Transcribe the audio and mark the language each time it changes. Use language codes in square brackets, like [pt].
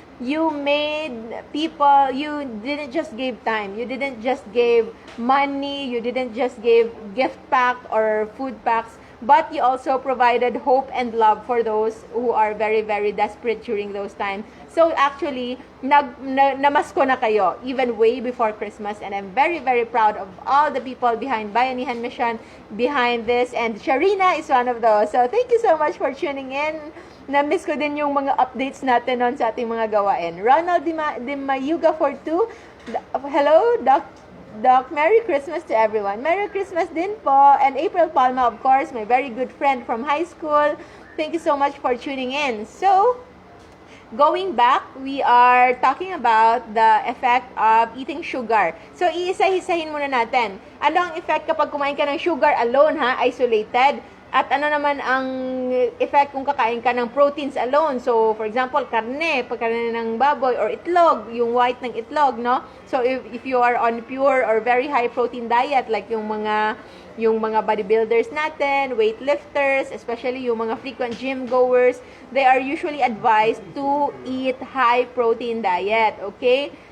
[en] You made people, you didn't just give time, you didn't just give money, you didn't just give gift pack or food packs, but you also provided hope and love for those who are very, very desperate during those times. So actually, [tl] namasko na kayo, [en] even way before Christmas, and I'm very, very proud of all the people behind Bayanihan Mission, behind this, and Sharina is one of those. So thank you so much for tuning in. [tl] Na-miss ko din yung mga updates natin on sa ating mga gawain. [en] Ronald Dimayuga for 2. Hello, Doc, Merry Christmas to everyone. Merry Christmas [tl] din po. [en] And April Palma, of course, my very good friend from high school. Thank you so much for tuning in. So, going back, we are talking about the effect of eating sugar. [tl] So, iisa-isahin muna natin. Ano ang effect kapag kumain ka ng sugar alone, ha? Isolated. At ano naman ang effect kung kakain ka ng proteins alone. [en] So, for example, [tl] karne, pagkarne ng baboy or itlog, yung white ng itlog, no? [en] So, if you are on pure or very high protein diet, [tl] like yung mga bodybuilders natin, [en] weightlifters, especially yung mga frequent gym goers, they are usually advised to eat high protein diet, okay?